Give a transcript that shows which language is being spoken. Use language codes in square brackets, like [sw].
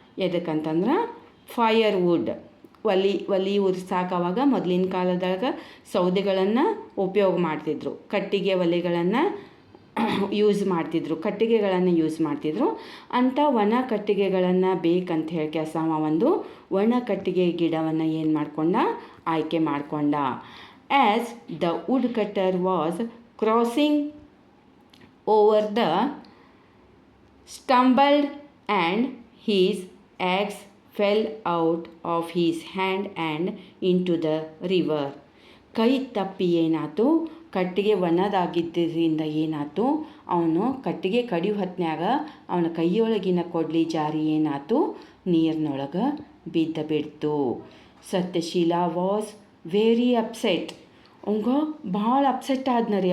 [kn] ಎದಕ್ಕಂತಂದ್ರೆ fire wood, ಒಲಿ ಉರ್ಸಾಕವಾಗ ಮೊದಲಿನ ಕಾಲದಾಗ ಸೌದೆಗಳನ್ನು ಉಪಯೋಗ ಮಾಡ್ತಿದ್ರು, ಕಟ್ಟಿಗೆ ಒಲೆಗಳನ್ನು ಯೂಸ್ ಮಾಡ್ತಿದ್ರು, ಕಟ್ಟಿಗೆಗಳನ್ನು ಯೂಸ್ ಮಾಡ್ತಿದ್ರು. ಅಂಥ ಒಣ ಕಟ್ಟಿಗೆಗಳನ್ನು ಬೇಕಂತ ಹೇಳಿ ಅವ ಒಂದು ಒಣ ಕಟ್ಟಿಗೆ ಗಿಡವನ್ನು ಏನು ಮಾಡ್ಕೊಂಡ, ಆಯ್ಕೆ ಮಾಡಿಕೊಂಡ. [en] As the wood cutter was crossing over the stumbled and his axe fell out of his hand and into the river. [kn] ಕೈ ತಪ್ಪಿ ಏನಾಯ್ತು, ಕಟ್ಟಿಗೆ ಒಣದಾಗಿದ್ದರಿಂದ ಏನಾಯ್ತು, ಅವನು ಕಟ್ಟಿಗೆ ಕಡಿಯೋ ಹೊತ್ನ್ಯಾಗ ಅವನ ಕೈಯೊಳಗಿನ ಕೊಡ್ಲಿ ಜಾರಿ ಏನಾಯ್ತು, ನೀರಿನೊಳಗೆ ಬಿದ್ದು. [en] Satyasheela was very upset. [kn] ಅವಂಗೆ ಭಾಳ ಅಪ್ಸೆಟ್ ಆದ್ನರಿ.